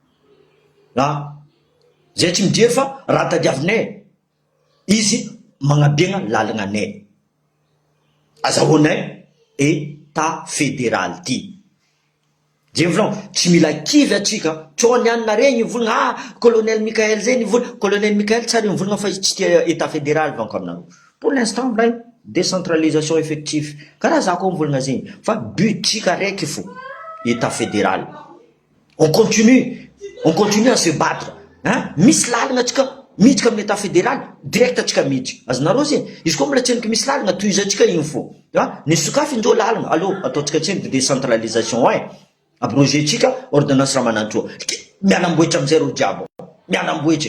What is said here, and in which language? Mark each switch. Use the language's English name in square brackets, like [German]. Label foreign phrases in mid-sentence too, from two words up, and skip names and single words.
[Malagasy] Zay tsy mijery fa raha tadiavinay izy magnabiagna lalagna anay. Azahoanay [French] état fédéral [Malagasy] ty. Zay volaniko, tsy mila kivy atsika. Tsao nianina regny volagna colonel Michael zay nivolagna. Colonel Michael tsara nivolagna fa izy tsy tia [French] état fédéral [Malagasy] vanko aminareo. [French] Pour l'instant mlay décentralisation effective. [Malagasy] Karaha za koa mivolagna zegny. Fa but tsika raiky fo, [French] état fédéral. On continue à se battre. [Malagasy] Misy lalagna atsika miditra amin'ny [French] état fédéral, [Malagasy] direct atsika miditra. Azonareo zegny, izy koa mbola tseniky misy lalagna tohizatsika igny fo. Ny sokafindreo lalagna, allô, ataotsika tseny [French] de décentralisation [Malagasy] abroger tsika ordonnance Ramanantsoa. Mianamboatra amizay reo jiaby. Mianamboatra.